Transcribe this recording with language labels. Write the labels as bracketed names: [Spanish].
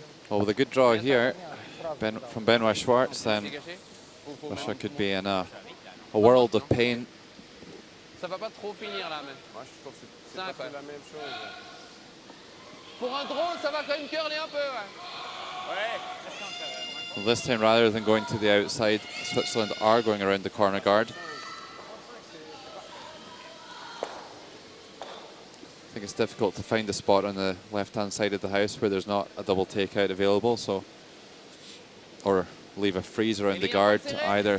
[English] Well, with a good draw here from Benoit Schwartz, then Russia could be in a world of pain. [French] Ça va pas trop finir là, mais. Moi, je trouve que c'est pas la même chose. Pour un drôle, ça va quand même curler un peu, ouais. [English] Well, this time, rather than going to the outside, Switzerland are going around the corner guard. I think it's difficult to find a spot on the left-hand side of the house where there's not a double takeout available, so or leave a freeze around the guard either.